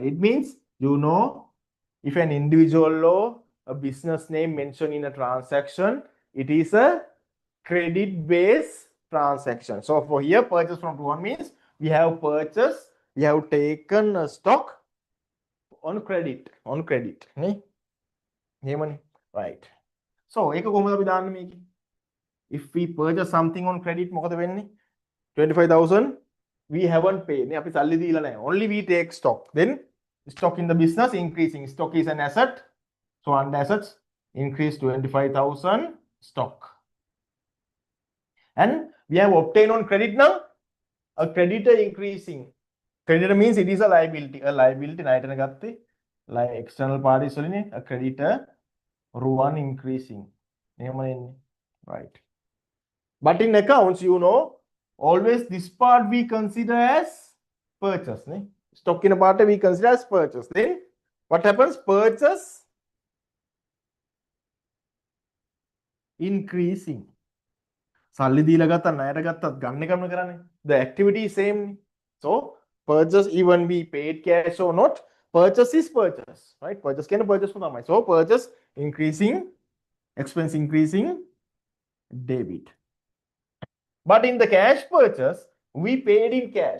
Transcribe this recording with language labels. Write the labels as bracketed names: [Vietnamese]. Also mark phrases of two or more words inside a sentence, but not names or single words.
[English] It means you know if an individual or a business name mentioned in a transaction, it is a credit-based transaction. So for here, purchase from Ruan means we have purchased, we have taken a stock on credit. On credit. Right. [Sinhala] So ඒක කොහොමද අපි දාන්නේ මේක? [English] If we purchase something on credit, [Sinhala] මොකද වෙන්නේ? [English] 25,000 we haven't paid. [Sinhala] නේ අපි සල්ලි දීලා නැහැ. [English] Only we take stock. Then stock in the business increasing. Stock is an asset. So under assets increase 25,000 stock. And we have obtained on credit now a creditor increasing. Creditor means it is a liability. A liability [Sinhala] ණයට ගත්තේ [English] like external parties වලිනේ a creditor Ruan increasing. [Sinhala] එහෙමනේ එන්නේ. [English] Right. But in accounts, you know, always this part we consider as purchase. Ne? Stock in a part we consider as purchase. Then what happens? Purchase increasing. [Sinhala] සල්ලි දීලා ගත්තා ණයට ගත්තත් ගන්න එකම කරන්නේ. [English] The activity is same. So purchase, even we paid cash or not, purchase is purchase, right? Purchase can purchase for the so purchase increasing, expense increasing, debit. But in the cash purchase, we paid in cash.